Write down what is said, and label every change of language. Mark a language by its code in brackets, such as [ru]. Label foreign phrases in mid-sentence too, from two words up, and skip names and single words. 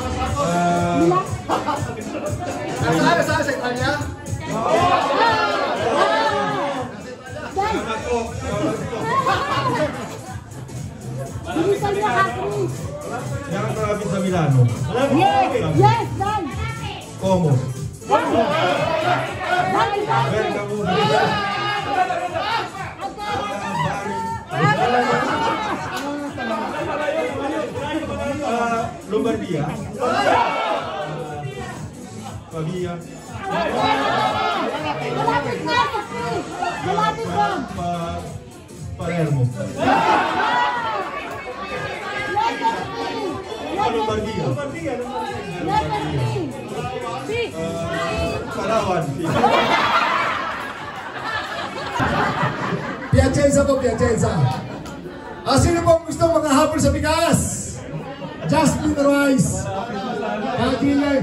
[tl] Saan sa Italia? Hindi Italia, Chris. Yan ang malapit sa Milano. Yes, Dan. Bergamo. Bergamo. Lombardia. Pavia. Malapit na! Malapit na! Palermo. Lombardia. Palawan. Piacenza po, Piacenza. Sino po gusto makahabol sa bigas? Jasmine Rice. Kadile.